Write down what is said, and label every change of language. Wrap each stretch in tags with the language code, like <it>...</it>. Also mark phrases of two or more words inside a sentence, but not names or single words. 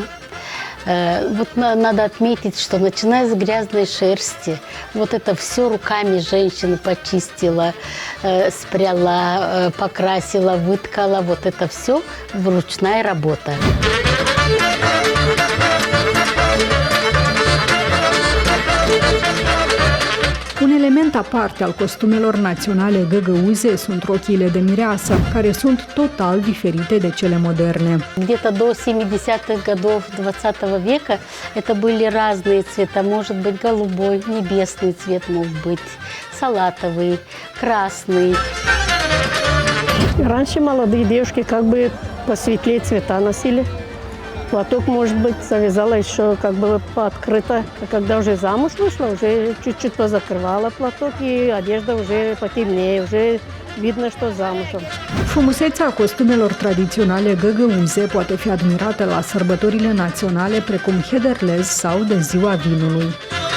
<ru>Надо отметить, что начиная с грязной шерсти, это все руками женщина почистила, спряла, покрасила, выткала. Это все ручная работа.</ru> <ro>Un element aparte al costumelor naționale găgăuze sunt rochiile de mireasă, care sunt total diferite de cele moderne.</ro> <ru>Где-то до 70-х годов 20 века это были разные цвета. Может быть голубой, небесный цвет мог быть, салатовый, красный. Раньше молодые девушки посветлее цвета носили. Платок, может быть, завязала еще пооткрыто. А когда уже замуж вышла, уже чуть-чуть позакрывала платок, и одежда уже потемнее, уже видно, что замужем.</ru> <ro>Frumusețea costumelor tradiționale găgăuze poate fi admirată la sărbătorile naționale precum Hederlez sau de Ziua Vinului.</ro>